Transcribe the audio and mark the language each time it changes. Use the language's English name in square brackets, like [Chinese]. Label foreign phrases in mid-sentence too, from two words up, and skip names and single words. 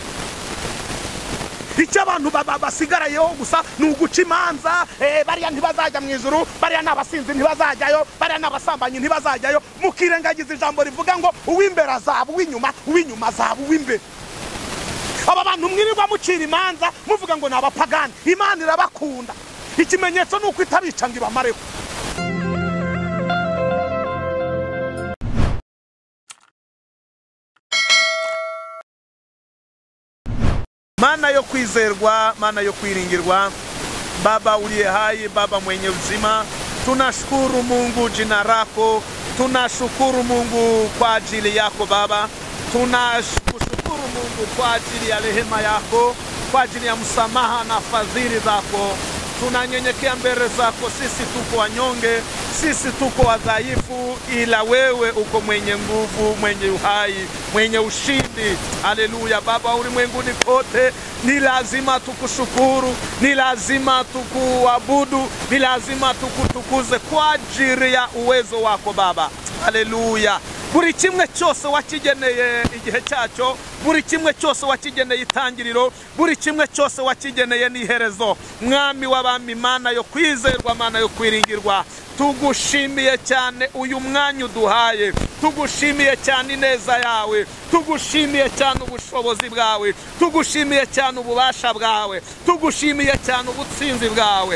[Kinyarwanda] icyo abantu basigarayeho gusa ni uguca imanza bariya ntibazajya mu ijuru bariya n'abasinzi ntibazajyayo bariya n'abasambanyi ntibazajyayo mukirengagiza ijambo rivuga ngo uw'imbere azaba uw'inyuma azaba uw'imbere aba bantu mwirirwa mucira imanza muvuga ngo ni abapagani Imana irabakunda ikimenyetso ni uko itabica ngo ibamareho Mana yo kwizerwa, Mana yo kwiringirwa, [Swahili] Baba uliye hai, Baba mwenye uzima, tunashukuru Mungu jina lako, tunashukuru Mungu kwa ajili yako Baba, tunashukuru Mungu kwa ajili ya rehema yako, kwa ajili ya msamaha na fadhili zako. Tunanyenyekea mbele zako, sisi tuko wanyonge, sisi tuko wadhaifu, ila wewe uko mwenye nguvu, mwenye uhai, mwenye ushindi. Haleluya. Baba ulimwenguni kote ni lazima tukushukuru, ni lazima tukuabudu, ni lazima tukutukuze kwa ajili ya uwezo wako Baba. Haleluya. [Kinyarwanda] Buri kimwe cyose wakigeneye igihe cyacho, buri kimwe cyose wakigeneye itangiriro, buri kimwe cyose wakigeneye n'iherezo. Mwami w'abami, Mana yo kwizerwa, Mana yo kwiringirwa, tugushimiye cyane uyu mwanya uduhaye, tugushimiye cyane ineza yawe, tugushimiye cyane ubushobozi bwawe, tugushimiye cyane ububasha bwawe, tugushimiye cyane ubutsinzi bwawe.